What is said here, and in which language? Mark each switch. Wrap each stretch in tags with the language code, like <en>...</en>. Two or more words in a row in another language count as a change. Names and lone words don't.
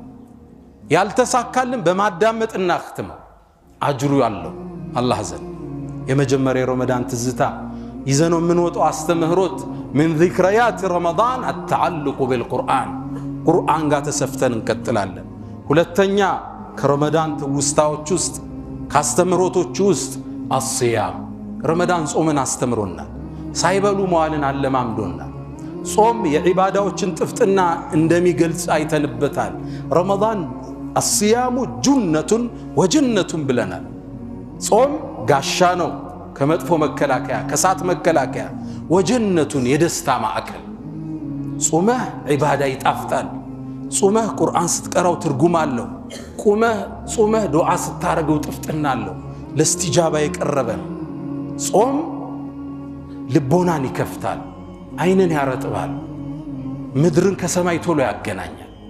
<am>ያልተሳካልን በማዳመጥ እናክተመው። አጅሩ ያለው አላህ ዘንድ። የመጀመሪያ ረመዳን ትዝታ ይዘነው የምንወጣው አስተምህሮት</am> <ar>من ذكريات رمضان التعلق بالقرآن</ar> <am>ቁርአን ጋር ተሰፍተን እንቀጥላለን። ሁለተኛ ከረመዳን ትውስታዎች ውስጥ ካስተምህሮቶች ውስጥ الصيام ረመዳን ጾምን አስተምሮናል። ሳይበሉ መዋልን አለማምዶናል። ጾም የዒባዳዎችን ጥፍጥና እንደሚገልጽ አይተንበታል። ረመዳን</am> <ar>الصيام جنة وجنة</ar> <am>ብለናል። ጾም ጋሻ ነው ከመጥፎ መከላከያ ከሳት መከላከያ፣ ወጀነቱን የደስታ ማዕከል። ጾመህ ዒባዳ ይጣፍጣል። ጾመህ ቁርአን ስትቀራው ትርጉም አለው። ጾመህ ዱዓ ስታረገው ጥፍጥና አለው። ለእስቲጃባ የቀረበ ጾም ልቦናን ይከፍታል፣ አይንን ያረጥባል፣ ምድርን ከሰማይ ቶሎ ያገናኛል።</am>